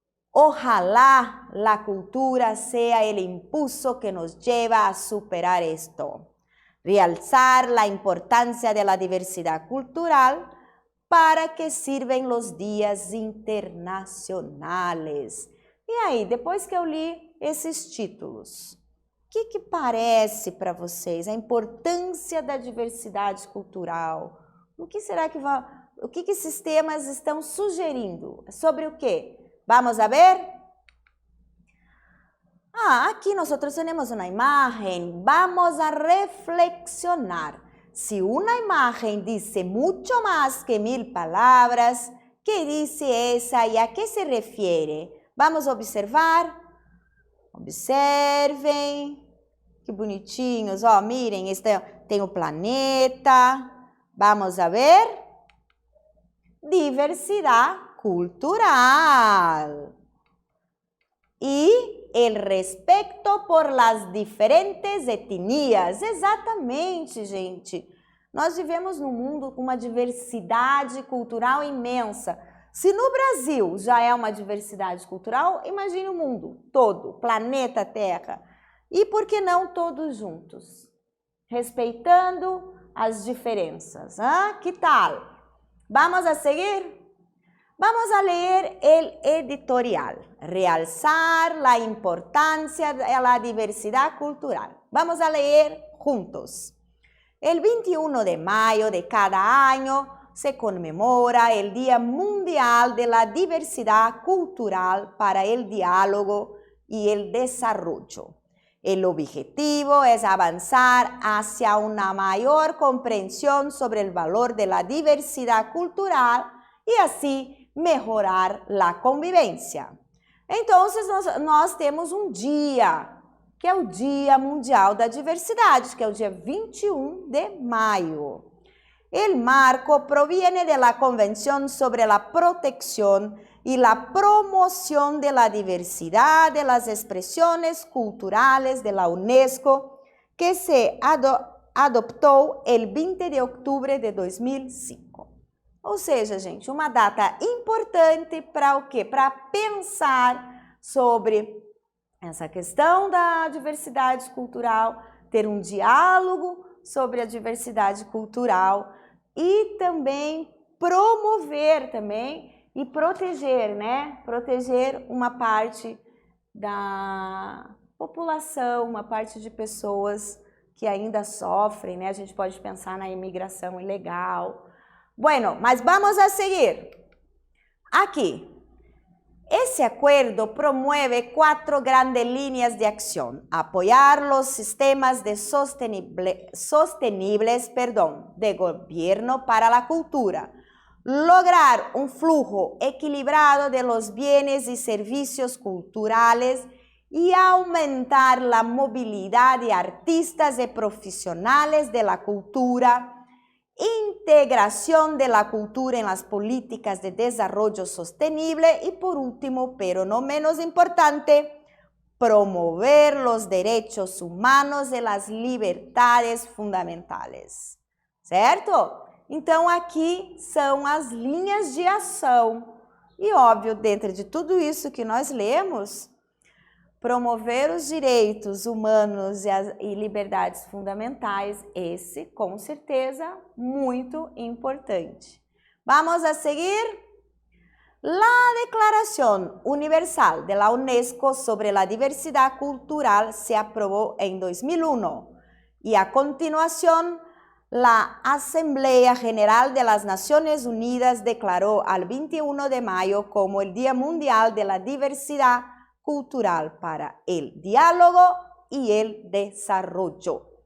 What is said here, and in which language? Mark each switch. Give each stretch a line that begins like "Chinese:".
Spanish: Ojalá la cultura sea el impulso que nos lleva a superar esto. Realzar la importancia de la diversidad cultural para que sirven los días internacionales.
Portuguese: E aí, depois que eu li esses títulos, o que parece para vocês a importância da diversidade cultural? O que será que o que esses temas estão sugerindo? Sobre o quê?
Spanish: Vamos a ver? Aquí nosotros tenemos una imagen. Vamos a reflexionar. Si una imagen dice mucho más que 1000 palabras, ¿qué dice esa y a qué se refiere? Vamos a observar.
Portuguese: Observem. Que bonitinhos. Ó, mirem, tem o planeta.
Spanish: Vamos a ver. Diversidad cultural. E el respeto por las diferentes etnias.
Portuguese: Exatamente, gente. Nós vivemos num mundo com uma diversidade cultural imensa. Se no Brasil já é uma diversidade cultural, imagine o mundo todo, planeta Terra. E por que não todos juntos? Respeitando as diferenças.
Spanish: Que tal? Vamos a seguir? Vamos a leer el editorial. Realzar la importancia de la diversidad cultural. Vamos a leer juntos. El 21 de mayo de cada año se conmemora el Día Mundial de la Diversidad Cultural para el Diálogo y el Desarrollo. El objetivo es avanzar hacia una mayor comprensión sobre el valor de la diversidad cultural y así
Portuguese: melhorar a convivência. Então, nós temos um dia, que é o Dia Mundial da Diversidade, que é o dia 21 de maio.
Spanish: El marco proviene de la Convención sobre la Protección y la Promoción de la Diversidad de las Expresiones Culturales de la UNESCO, que se adoptou el 20 de outubro de 2005.
Portuguese: Ou seja, gente, uma data importante para o quê? Para pensar sobre essa questão da diversidade cultural, ter um diálogo sobre a diversidade cultural e também promover também e proteger, né? Proteger uma parte da população, uma parte de pessoas que ainda sofrem, né? A gente pode pensar na imigração ilegal.
Spanish: Bueno, mas vamos a seguir. Aquí, ese acuerdo promueve 4 grandes líneas de acción. Apoyar los sistemas de sostenibles de gobierno para la cultura. Lograr un flujo equilibrado de los bienes y servicios culturales y aumentar la movilidad de artistas y profesionales de la cultura. Integración de la cultura en las políticas de desarrollo sostenible y por último, pero no menos importante, promover los derechos humanos e las libertades fundamentais.
Portuguese: Certo? Então aqui são as linhas de ação. E óbvio, dentro de tudo isso que nós lemos, promover os direitos humanos e liberdades fundamentais, esse com certeza muito importante.
Spanish: Vamos a seguir? La Declaración Universal de la UNESCO sobre la Diversidad Cultural se aprobó en 2001 Y a continuación, la Asamblea General de las Naciones Unidas declaró al 21 de mayo como el Día Mundial de la Diversidad Cultural para el Diálogo e el Desarrollo.